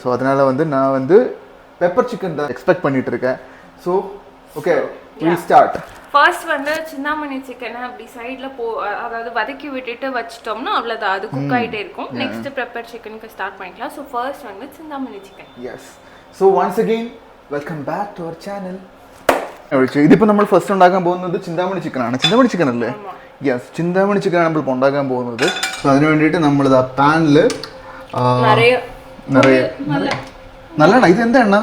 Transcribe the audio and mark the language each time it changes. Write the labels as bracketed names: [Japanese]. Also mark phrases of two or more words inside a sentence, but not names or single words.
[Tamil] ஸோ அதனால் வந்து நான் வந்து [English] pepper chicken [Tamil] தான் எக்ஸ்பெக்ட் பண்ணிட்டு இருக்கேன். [English] so okay, will start. [Tamil] ஃபர்ஸ்ட் வந்து சிந்தாமணி சிக்கனை அப்படி சைடில் அதாவது வதக்கி விட்டுட்டு வச்சிட்டோம்னா அவ்வளோதான், அது குக் ஆகிட்டே இருக்கும். நெக்ஸ்ட் பெப்பர் சிக்கனுக்கு ஸ்டார்ட் பண்ணிக்கலாம். ஸோ ஃபர்ஸ்ட் வந்து சிந்தாமணி சிக்கன். [Malayalam] യെസ്. [English] so once again welcome back to our channel. [Malayalam] ഇതിപ്പോൾ നമ്മൾ ഫസ്റ്റ് ഉണ്ടാക്കാൻ പോകുന്നത് ചിന്താമണി ചിക്കനാണ്. ചിന്താമണി ചിക്കൻ അല്ലേ? യെസ്, ചിന്താമണി ചിക്കനാണ് നമ്മളിപ്പോൾ ഉണ്ടാക്കാൻ പോകുന്നത്. സോ അതിന് വേണ്ടിയിട്ട് നമ്മളിത് ആ പാനിൽ നിറയെ നല്ലെണ്ണ, ഇത് എന്താ എണ്ണ?